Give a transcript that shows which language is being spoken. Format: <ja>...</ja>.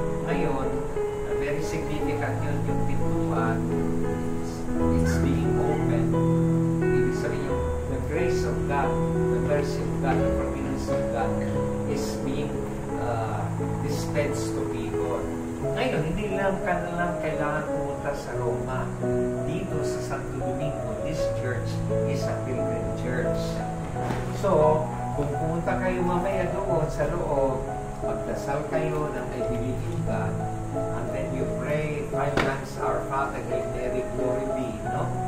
<tl>Ngayon, very significant yun yung pintuan.</tl> <en>It's being open.</en> <tl>Ibig sabihin yung</tl> <en>the grace of God, the mercy of God, the forgiveness of God is being dispensed to people.</en> <tl>Ngayon, hindi lang kailangan pumunta sa Roma. Dito sa</tl> <en>Santo Domingo, this church is a pilgrim church. So,</en> <tl>kung pumunta kayo mamaya doon sa loob, magdasal kayo ng</tl> <en>I believe in God, and then you pray 5 times Our Father, Hail Mary, Glory be, no?</en>